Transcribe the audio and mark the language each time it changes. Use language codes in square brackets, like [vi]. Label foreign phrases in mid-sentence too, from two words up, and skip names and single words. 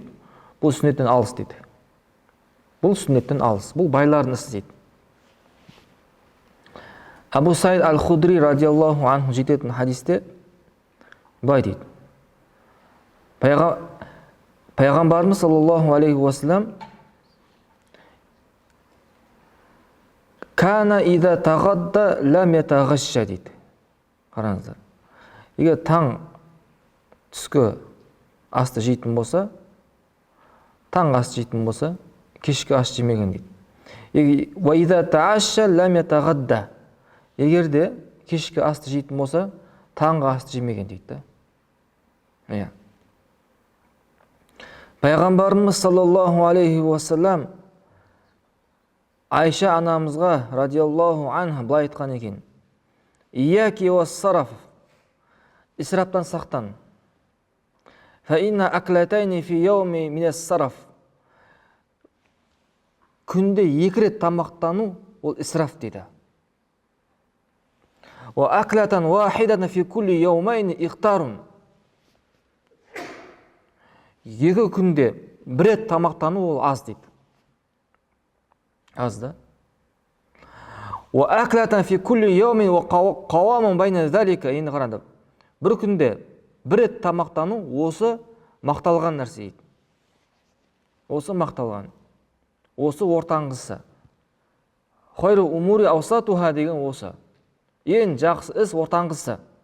[kk] Бұл сүннеттен алыс дейді. Бұл сүннеттен алыс. Бұл байлардың ісі дейді. Абу Саид Аль-Худри [ar] رضي الله عنه [kk] жететін хадисте былай дейді. [ar] Пайғамбарымыз صلى الله عليه وسلم كان إذا تغدى لم يتعش дейді. [kk] Қараңыздар. Егер таң түскі асты жейтін болса, таң асты жейтін болса, кешкі ас жемеген дейді. [ar] وإذا تعشى لم يتغد. [kk] Егер де кешкі асты жейтін болса, таңғы асты жемеген дейді. Пайғамбарымыз [ar] صلى الله عليه وسلم [kk] Айша анамызға [ar] رضي الله عنها [kk] былай айтқан екен. [ar] إياك والسرف. [kk] Исраптан сақтан. [ar] فإن أكلتين في يوم من السرف. [kk] Күнде 2 рет тамақтану ол исраф дейді. [ar] وأكلة واحدة في كل يومين إقتار. [kk] 2 күнде 1 рет тамақтану ол аз дейді. Аз да. [ar] وأكلة في كل يوم وقوام بين ذلك. [kk] Енді қараңдар. Бір күнде 1 рет тамақтану осы мақталған нәрсе дейді. Осы мақталған. Осы ортаңғысы. [ar] خير الأمور أوساطها [kk] деген осы. Ең жақсы іс ортаңғысы.